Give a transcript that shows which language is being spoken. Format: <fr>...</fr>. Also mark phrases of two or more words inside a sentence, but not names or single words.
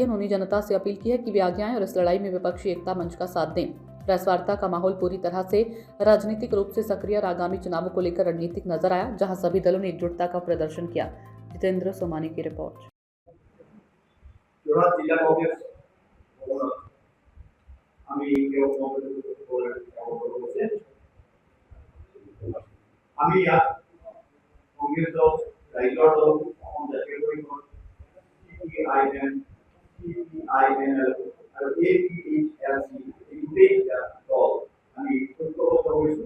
<hi>उन्होंने जनता से अपील की है कि वे आगे आएं और इस लड़ाई में विपक्षी एकता मंच का साथ दें। प्रेस वार्ता का माहौल पूरी तरह से राजनीतिक रूप से सक्रिय और आगामी चुनावों को लेकर रणनीतिक नजर आया, जहां सभी दलों ने एकजुटता का प्रदर्शन किया। जितेंद्र सोमानी की रिपोर्ट।</hi> <as>जोरहाट जिला कांग्रेस আমি কংগ্রেস দল, রাইজর দল, অসম জাতীয় পৰিষদ, সিপিআইএম, সিপিআইএমএল আৰু এপিএইচএলচি এই গোটেইকেইটা দল আমি ঐক্যবদ্ধ হৈছোঁ।</as>